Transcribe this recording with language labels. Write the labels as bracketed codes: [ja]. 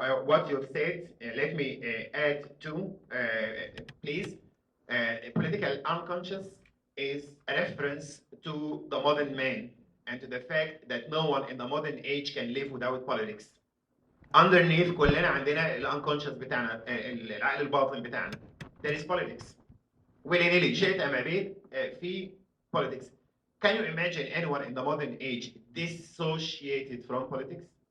[en] What you've said, let me add to, please. Political unconscious is a reference to the modern man and to the fact that no one in the modern age can live without politics. [ar] Underneath كلنا عندنا الانكونشس بتاعنا، العقل الباطن بتاعنا. [en] There is politics. [ar] willy-nilly شئت أم أبيت في politics. [en] Can you imagine anyone in the modern age dissociated from politics?